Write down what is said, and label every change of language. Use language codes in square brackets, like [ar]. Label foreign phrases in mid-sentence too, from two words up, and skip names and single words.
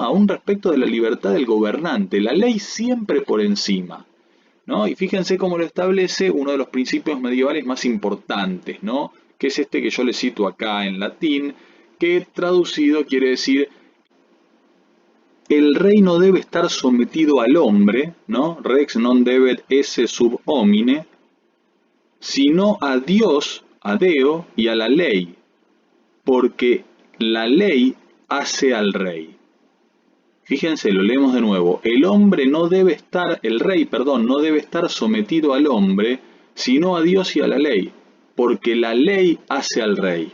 [es] Aún respecto de la libertad del gobernante, la ley siempre por encima, ¿no? Y fíjense cómo lo establece uno de los principios medievales más importantes, ¿no? Que es este que yo les cito acá en latín, que traducido quiere decir el rey no debe estar sometido al hombre, ¿no? [la] Rex non debet esse sub homine, [es] sino a Dios, a Deo y a la ley, porque la ley hace al rey. Fíjense, lo leemos de nuevo. El hombre no debe estar, el rey, perdón, no debe estar sometido al hombre, sino a Dios y a la ley, porque la ley hace al rey.